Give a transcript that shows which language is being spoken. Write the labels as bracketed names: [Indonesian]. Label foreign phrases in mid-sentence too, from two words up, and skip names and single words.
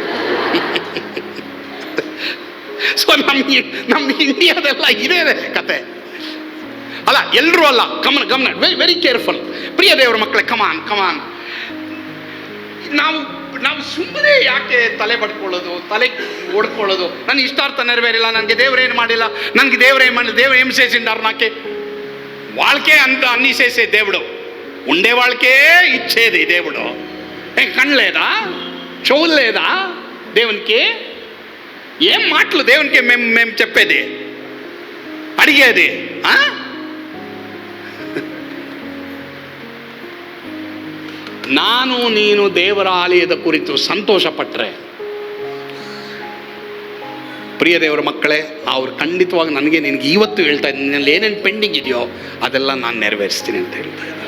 [Kannada] ಸೊ ನಮ್ಮ ಇಂಡಿಯಾದೆಲ್ಲ ಇದೇ ಕತೆ ಅಲ್ಲ, ಎಲ್ಲರೂ ಅಲ್ಲ. ಗಮನ [English] very careful [Kannada] ಪ್ರಿಯ ದೇವರ ಮಕ್ಕಳೇ. ಕಮಾನ್ ನಾವು ಸುಮ್ಮನೆ ಯಾಕೆ ತಲೆ ಬಡ್ಕೊಳ್ಳೋದು, ತಲೆ ಓಡ್ಕೊಳ್ಳೋದು? ನನ್ನ ಇಷ್ಟಾರ್ಥ ನೆರವೇರಿಲ್ಲ, ನನಗೆ ದೇವರೇನು ಮಾಡಿಲ್ಲ, ನನಗೆ దేవరేం ಮಾಡಿಲ್ಲ, [Telugu] దేవుడు ఏం చేసిండారు నాకే? వాళ్ళకే అంత అన్నీ చేసే దేవుడు, ఉండే వాళ్ళకే ఇచ్చేది దేవుడు. కళ్ళు లేదా, చెవులు లేదా దేవునికి? ఏం మాటలు దేవునికి మేము చెప్పేది, అడిగేది? [Kannada] ನಾನು ನೀನು ದೇವರ ಆಲಯದ ಕುರಿತು ಸಂತೋಷ ಪಟ್ಟರೆ, ಪ್ರಿಯ ದೇವರ ಮಕ್ಕಳೇ, ಅವ್ರು ಖಂಡಿತವಾಗಿ ನಿನಗೆ ಇವತ್ತು ಹೇಳ್ತಾ ಇದ್ದೀನಿ, ನಿನ್ನಲ್ಲಿ ಏನೇನು ಪೆಂಡಿಂಗ್ ಇದೆಯೋ ಅದೆಲ್ಲ ನಾನು ನೆರವೇರಿಸ್ತೀನಿ ಅಂತ ಹೇಳ್ತಾ ಇದ್ದೀನಿ.